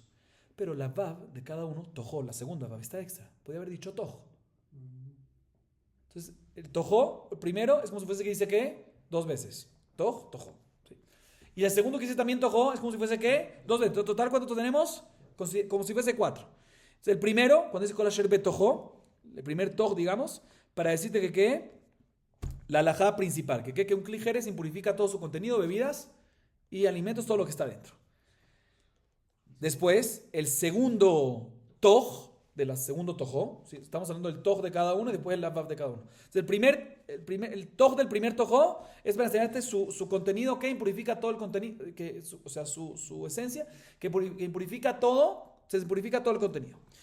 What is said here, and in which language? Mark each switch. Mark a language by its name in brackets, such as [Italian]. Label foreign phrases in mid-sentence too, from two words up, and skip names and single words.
[Spanish] Pero la vav de cada uno, tojó, la segunda vav está extra. Podría haber dicho toj. Entonces, el tojó, el primero, es como si fuese que dice que 2 veces. Toj, tojó. Y el segundo que dice también tojó es como si fuese que 2 veces. Total, ¿cuánto tenemos? Como si fuese 4. Entonces, el primero, cuando dice [Hebrew] כל אשר בתוכו, [Spanish] el primer toj, digamos, para decirte que la alajá principal, que un klijeres impurifica todo su contenido, bebidas y alimentos, todo lo que está dentro. Después, el segundo toj, del segundo tojó, ¿sí? Estamos hablando del toj de cada uno y después el vav de cada uno. Entonces, el toj del primer tojó es para enseñarte su contenido que impurifica todo el contenido, su esencia, que impurifica todo, se purifica todo el contenido.